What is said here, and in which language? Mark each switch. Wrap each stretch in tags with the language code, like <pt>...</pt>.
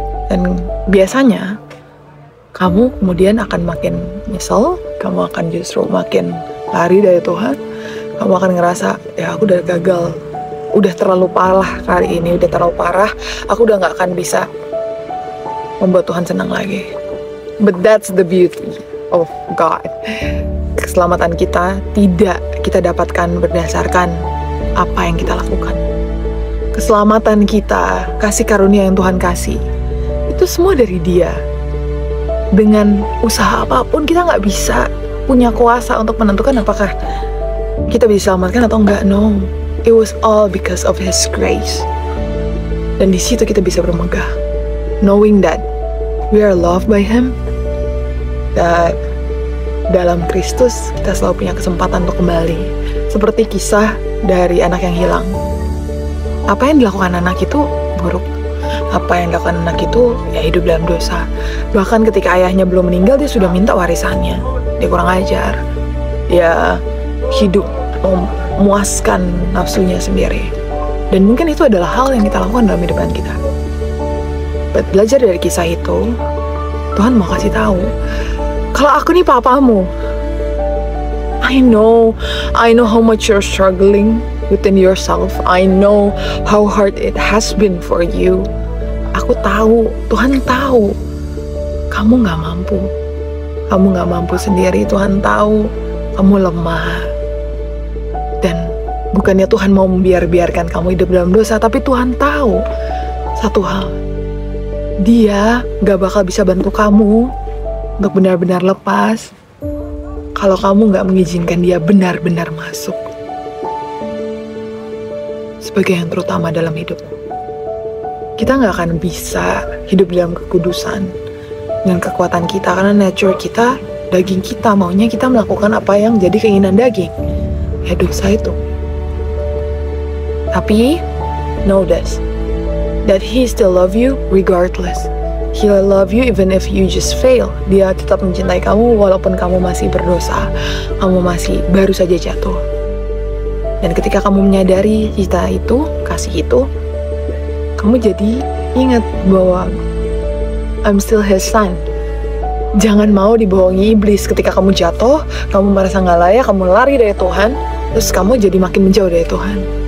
<id>Dan biasanya kamu kemudian akan makin nyesel, kamu akan justru makin lari dari Tuhan. Kamu akan ngerasa, ya aku udah gagal, udah terlalu parah kali ini, udah terlalu parah, aku udah gak akan bisa membuat Tuhan senang lagi.</id> <en>But that's the beauty of God.</en> <id>Keselamatan kita tidak kita dapatkan berdasarkan apa yang kita lakukan. Keselamatan kita, kasih karunia yang Tuhan kasih, itu semua dari Dia. Dengan usaha apapun kita nggak bisa punya kuasa untuk menentukan apakah kita bisa selamatkan atau enggak.</id> <en>No, it was all because of His grace.</en> <id>Dan di situ kita bisa bermegah,</id> <en>knowing that we are loved by Him, that</en> <id>dalam Kristus kita selalu punya kesempatan untuk kembali. Seperti kisah dari anak yang hilang. Apa yang dilakukan anak itu buruk. Apa yang dilakukan anak itu ya hidup dalam dosa. Bahkan ketika ayahnya belum meninggal, dia sudah minta warisannya. Dia kurang ajar. Dia hidup memuaskan nafsunya sendiri. Dan mungkin itu adalah hal yang kita lakukan dalam hidupan kita. Belajar dari kisah itu, Tuhan mau kasih tahu, kalau aku nih papamu,</id> <en>I know how much you're struggling. within yourself. I know how hard it has been for you.</en> <id>Aku tahu, Tuhan tahu, kamu gak mampu. Kamu gak mampu sendiri. Tuhan tahu kamu lemah. Dan bukannya Tuhan mau membiarkan kamu hidup dalam dosa, tapi Tuhan tahu satu hal. Dia gak bakal bisa bantu kamu untuk benar-benar lepas kalau kamu gak mengizinkan dia benar-benar masuk sebagai yang terutama dalam hidupmu. Kita gak akan bisa hidup dalam kekudusan dengan kekuatan kita, karena nature kita, daging kita, maunya kita melakukan apa yang jadi keinginan daging, ya dosa itu.</id> <en>Tapi know this, that He still love you regardless. He'll love you even if you just fail.</en> <id>Dia tetap mencintai kamu walaupun kamu masih berdosa, kamu masih baru saja jatuh. Dan ketika kamu menyadari cinta itu, kasih itu, kamu jadi ingat bahwa</id> <en>I'm still His son.</en> <id>Jangan mau dibohongi iblis. Ketika kamu jatuh, kamu merasa gak layak, kamu lari dari Tuhan, terus kamu jadi makin menjauh dari Tuhan.</id>